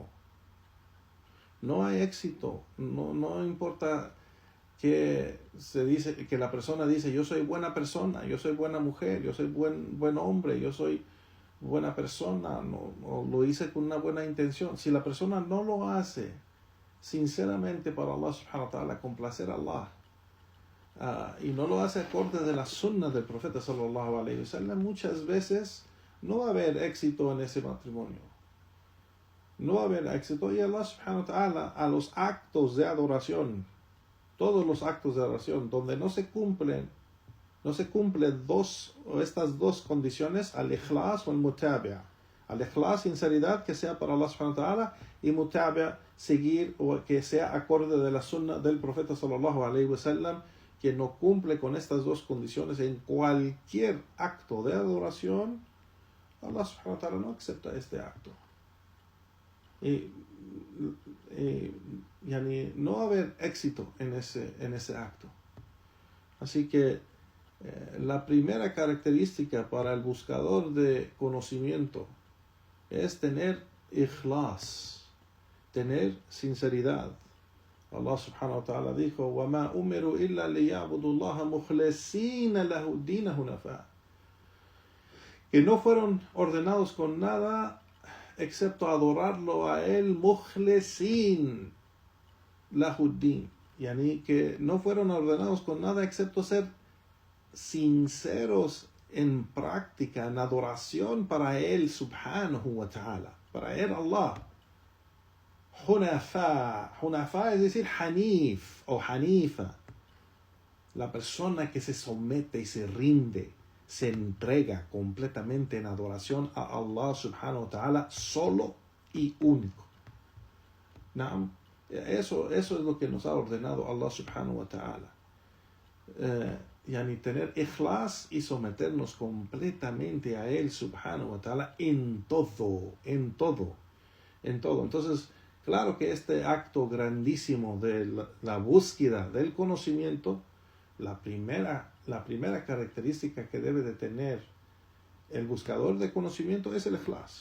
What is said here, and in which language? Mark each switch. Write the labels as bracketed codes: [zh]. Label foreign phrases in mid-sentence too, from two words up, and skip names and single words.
[es] No importa que se dice, que la persona dice, yo soy buena persona, yo soy buena mujer, yo soy buen hombre, yo soy buena persona, no lo hice con una buena intención. Si la persona no lo hace sinceramente para Allah [ar] سبحانه وتعالى, [es] complacer a Allah, y no lo hace acorde de la sunna del profeta [ar] صلى الله عليه وسلم, [es] muchas veces no va a haber éxito en ese matrimonio. No va a haber éxito. Y Allah [ar] سبحانه وتعالى, [es] a los actos de adoración, todos los actos de adoración donde no se cumplen estas 2 condiciones, al-ikhlas o al-mutabi'a. Al-ikhlas, sinceridad, que sea para Allah [ar] سبحانه وتعالى, [es] y mutabi'a, seguir o que sea acorde de la sunna del profeta [ar] صلى الله عليه وسلم, [es] que no cumple con estas 2 condiciones en cualquier acto de adoración, Allah [ar] سبحانه وتعالى [es] no acepta este acto. Y no va a haber éxito en ese acto. Así que la primera característica para el buscador de conocimiento es tener ikhlas, tener sinceridad. [ar] الله سبحانه وتعالى dijo, وَمَا أُمِرُوا إِلَّا لِيَعْبُدُوا اللَّهَ مُخْلِصِينَ لَهُ الدِّينَ حُنَفَاءَ, [es] que no fueron ordenados con nada excepto adorarlo a él, [ar] مخلصين له الدين, [es] yani que no fueron ordenados con nada excepto ser sinceros en práctica, en adoración para él [ar] سبحانه وتعالى, [es] para él Allah. Hunafa es decir hanif o hanifa, la persona que se somete y se rinde, se entrega completamente en adoración a Allah [ar] سبحانه وتعالى [es] solo y único. ¿No? Eso es lo que nos ha ordenado Allah [ar] سبحانه وتعالى. [es] Tener ikhlas y someternos completamente a Él [ar] سبحانه وتعالى [es] en todo. Entonces, claro que este acto grandísimo de la búsqueda del conocimiento, la primera característica que debe de tener el buscador de conocimiento es el ikhlas.